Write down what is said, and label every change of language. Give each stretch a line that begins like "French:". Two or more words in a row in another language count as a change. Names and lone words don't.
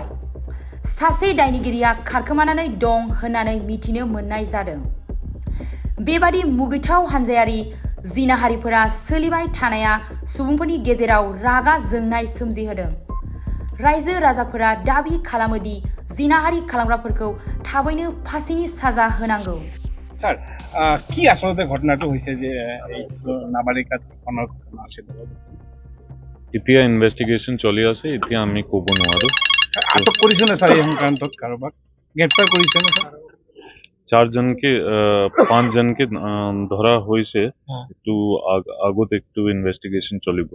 Bodo: सासे दायनिगिरिया खारखोमानानै दं होननानै मिथिनो मोननाय जादों। बेबादि मुगैथाव हानजायारि जिनाहारिफोरा सोलिबाय थानाया सुबुंफोरनि गेजेराव रागा जोंनाय सोमजिहोदों। रायजो राजाफोरा दाबि खालामो दि जिनाहारि खालामग्राफोरखौ थाबैनो फासिनि साजा होनांगौ।
Assamese: স্যার কি আসলে ঘটনাটো হয়েছে যে এই নাবালিকা ধর্ষণৰ ঘটনা আছিল? এতিয়া ইনভেস্টিগেশন চলি আছে, এতিয়া আমি ক'ব নোৱাৰো। আটক কৰিছে নে স্যার এই সংক্ৰান্তত কাৰোবাক গ্ৰেপ্তাৰ কৰিছে নে স্যার? 5 জনকে ধৰা হৈছে, একটু আগত একটু ইনভেস্টিগেশন চলিব।